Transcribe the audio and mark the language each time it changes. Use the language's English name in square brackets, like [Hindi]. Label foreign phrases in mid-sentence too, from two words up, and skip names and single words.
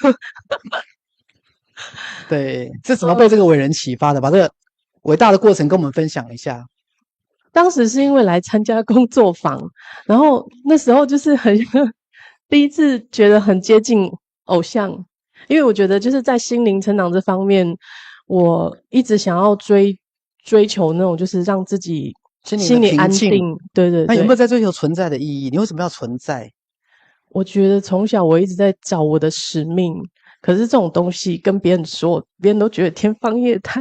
[Chinese] 對，是怎麼被這個偉人啟發的？把這個偉大的過程跟我們分享一下。當時是因為來參加工作坊，然後那時候就是第一次覺得很接近偶像，因為我覺得就是在心靈成長這方面，我一直想要追求那種就是讓自己心裡安定。对对对。那有没有在追求存在的意義？你為什麼要存在？我覺得從小我一直在找我的使命，可是這種東西跟別人說，別人都覺得天方夜譚。